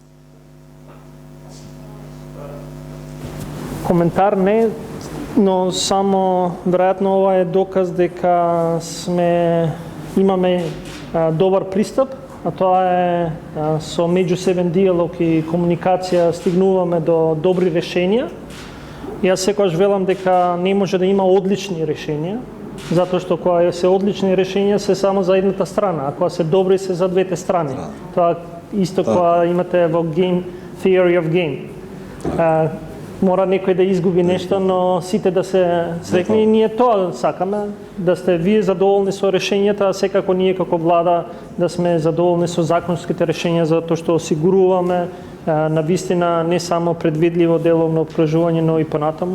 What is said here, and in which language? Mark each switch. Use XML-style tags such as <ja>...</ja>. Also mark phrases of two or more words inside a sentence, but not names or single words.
<mk>Коментар не, но само веројатно ова е доказ дека имаме добар пристап, а тоа е со меѓусебен диалог и комуникација стигнуваме до добри решенија. Јас секогаш велам дека не може да има одлични решенија, затоа што кога се одлични решенија се само за едната страна, а кога се добри се за двете страни. Тоа исто кога имате во</mk> <en>game theory of game.</en> <mk>Мора некој да изгуби нешто, но сите да се срекне и ние тоа сакаме, да сте вие задоволни со решењата, а секако ние како влада да сме задоволни со законските решења, затоа што осигуруваме навистина не само предвидливо деловно обкружување, но и понатаму.</mk>